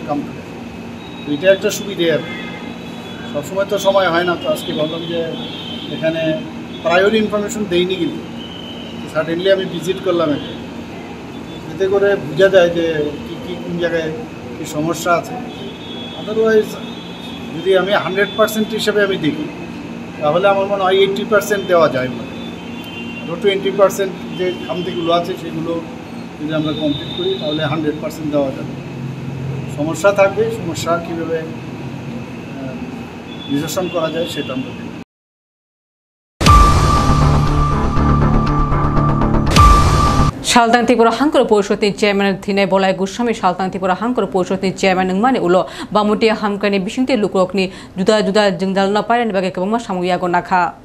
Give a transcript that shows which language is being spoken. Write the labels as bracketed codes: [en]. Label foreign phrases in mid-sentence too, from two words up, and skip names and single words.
[en] come to [bn] তো এটা একটা সুবিধে আর সবসময় তো সময় হয় না তো আজকে ভাবলাম যে এখানে [en] prior information [bn] দেইনি কিন্তু সাডেনলি আমি ভিজিট করলাম এতে করে বোঝা যায় যে কী কোন জায়গায় কী সমস্যা আছে আদারওয়াইজ যদি আমি 100% হিসেবে আমি দেখি তাহলে আমার মনে হয় 80% দেওয়া যায় মানে 20% যে খামতিগুলো আছে সেগুলো যদি আমরা কমপ্লিট করি তাহলে 100% দেওয়া যাবে সমস্যা থাকবে সমস্যা কীভাবে নিরসন করা যায় সেটা আমরা দেখব [trp] Shaltang Tripura Hankar Porshotni Chairman Thine Bolai Goswami Shaltang Tripura Hankar Porshotni Chairman Nungmani Ulo Bamutia Hamkani Bishingte Lukrokni Juda Jengdalna Pairan Bage Kabama Samuya Gonakha